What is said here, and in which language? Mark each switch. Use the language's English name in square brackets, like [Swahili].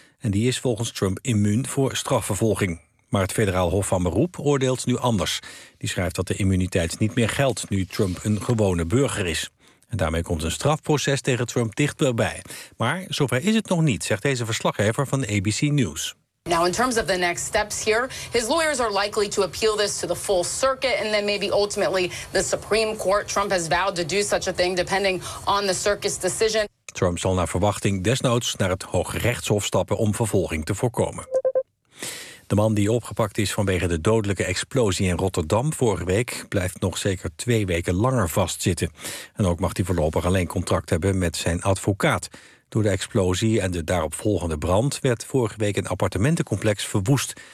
[Dutch] En die is volgens Trump immuun voor strafvervolging. Maar het Federaal Hof van Beroep oordeelt nu anders. Die schrijft dat de immuniteit niet meer geldt nu Trump een gewone burger is. En daarmee komt een strafproces tegen Trump dichterbij. Maar zover is het nog niet, zegt deze verslaggever van ABC News. [English] Now, in terms of the next steps here, his lawyers are likely to appeal this to the full circuit and then maybe ultimately the Supreme Court. Trump has vowed to do such a thing depending on the circuit's decision. [Dutch] Trump zal naar verwachting desnoods naar het Hoge Rechtshof stappen om vervolging te voorkomen. De man die opgepakt is vanwege de dodelijke explosie in Rotterdam vorige week blijft nog zeker 2 weken langer vastzitten. En ook mag hij voorlopig alleen contact hebben met zijn advocaat. Door de explosie en de daaropvolgende brand werd vorige week een appartementencomplex verwoest.